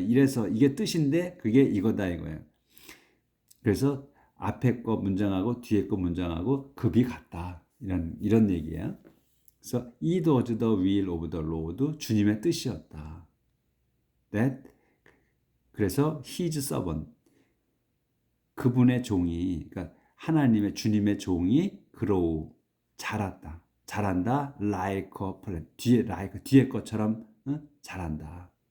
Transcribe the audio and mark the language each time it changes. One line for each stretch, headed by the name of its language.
Korean: 이래서 이게 뜻인데 그게 이거다 이거예요. 그래서 앞에 거 문장하고 뒤에 거 문장하고 급이 같다. 이런 얘기예요. 그래서
English: it was the will of the Lord,
Korean: 주님의 뜻이었다. That 그래서
English: his servant,
Korean: 그분의 종이, 그러니까 하나님의 주님의 종이 grow, 자란다
English: like a plant,
Korean: 뒤에 것처럼 자란다.